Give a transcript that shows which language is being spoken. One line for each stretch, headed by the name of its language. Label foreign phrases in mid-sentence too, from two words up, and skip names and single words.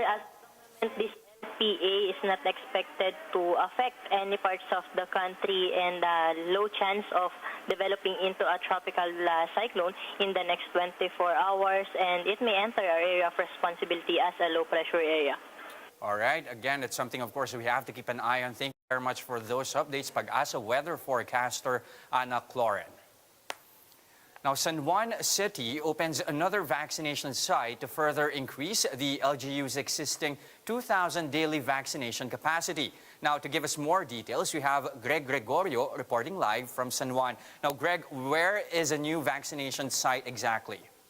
English: As of the moment, this LPA is not expected to affect any parts of the country, and low chance of developing into a tropical cyclone in the next 24 hours, and it may enter our area of responsibility as a low-pressure area. All right. Again, it's something, of course, we have to keep an eye on. Thank you very much for those updates. Pag-asa weather forecaster Ana Cloren. Now, San Juan City opens another vaccination site to further increase the LGU's existing 2,000 daily vaccination capacity. Now, to give us more details, we have Greg Gregorio reporting live from San Juan. Now, Greg, where is a new vaccination site exactly?